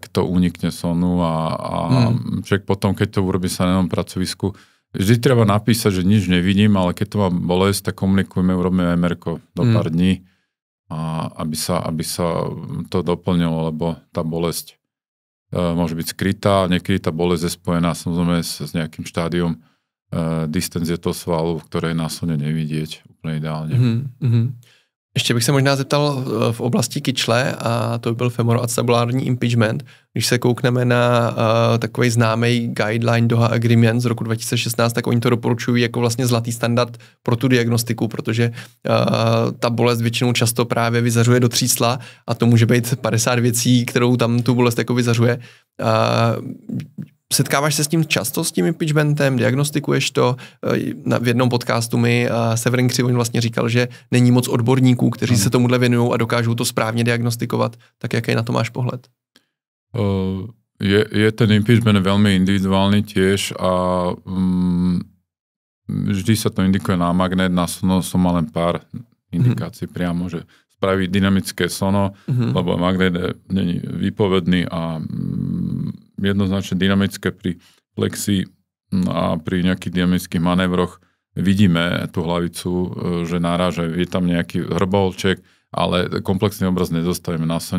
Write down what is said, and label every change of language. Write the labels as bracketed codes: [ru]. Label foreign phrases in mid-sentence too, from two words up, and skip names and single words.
[sk] to unikne sonu a človek potom, keď to urobí sa na jednom pracovisku, vždy treba napísať, že nič nevidím, ale keď to má bolesť, tak komunikujeme, urobíme MR-ko do pár dní, a aby sa to doplnilo, lebo tá bolesť môže byť skrytá, niekedy tá bolesť je spojená samozrejme s nejakým štádiom distenzie toho svalu, ktoré je následne nevidieť úplne ideálne. [cs] Ještě bych se možná zeptal v oblasti kyčle, a to byl femoroacetabularní impingement. Když se koukneme na takový známý guideline Doha Agreement z roku 2016, tak oni to doporučují jako vlastně zlatý standard pro tu diagnostiku, protože ta bolest většinou často právě vyzařuje do třísla a to může být 50 věcí, kterou tam tu bolest jako vyzařuje. Setkáváš se s tím často, s tím impingementem, diagnostikuješ to? V jednom podcastu mi Severin Křivoň vlastně říkal, že není moc odborníků, kteří se tomuhle věnují a dokážou to správně diagnostikovat. Tak jaký na to máš pohled? [sk] Je ten impingement veľmi individuálny tiež a vždy sa to indikuje na magnet, na sono som mal len pár indikácií priamo, že spraviť dynamické sono, lebo magnet není výpovedný a jednoznačne dynamické pri flexii a pri nejakých dynamických manévroch vidíme tú hlavicu, že naráža, je tam nejaký hrbolček, ale komplexný obraz nedostavíme na sone.